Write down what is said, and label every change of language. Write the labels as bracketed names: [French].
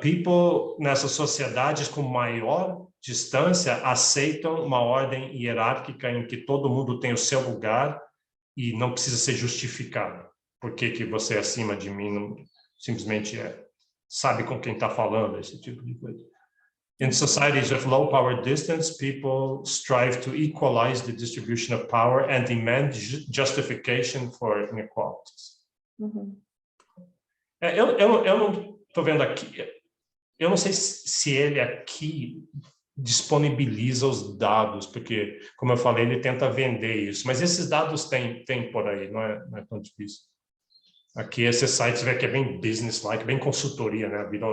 [English] People [Portuguese] nessas sociedades com maior distância aceitam uma ordem hierárquica em que todo mundo tem o seu lugar e não precisa ser justificado. Por que você é acima de mim? Não, simplesmente sabe com quem está falando, esse tipo de coisa. [English] In societies with low power distance, people strive to equalize the distribution of power and demand justification for inequalities. Uhum. [Portuguese] Eu não estou vendo aqui, eu não sei se ele aqui disponibiliza os dados, porque, como eu falei, ele tenta vender isso, mas esses dados tem por aí, não é tão difícil. Aqui, esses sites, vê que é bem business-like, bem consultoria, né?